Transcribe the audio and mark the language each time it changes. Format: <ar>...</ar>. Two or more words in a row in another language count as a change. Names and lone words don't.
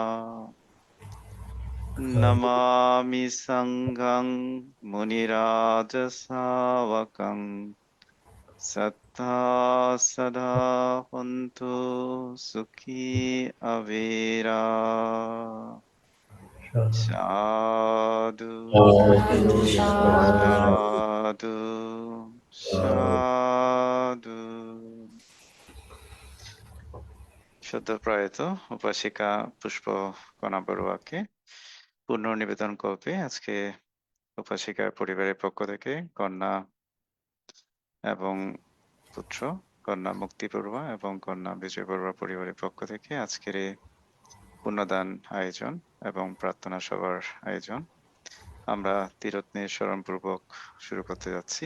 <pi>नमामि संघं मुनिराजसावकं सत्ता सदा हन्तु सुखी अवेरा साधु साधु साधु।</pi> <bn>সদ্যপ্রয়াত উপাসিকা পুষ্পকণা বড়ুয়াকে পুনর্নিবেদন করবে আজকে উপাসিকার পরিবারের পক্ষ থেকে কন্যা এবং পুত্র, কন্যা মুক্তি বড়ুয়া এবং কন্যা বিজয় বড়ুয়া পরিবারের পক্ষ থেকে আজকের এই পুণ্যদান আয়োজন এবং প্রার্থনা সভার আয়োজন আমরা ত্রিরত্নের স্মরণপূর্বক শুরু করতে যাচ্ছি।</bn>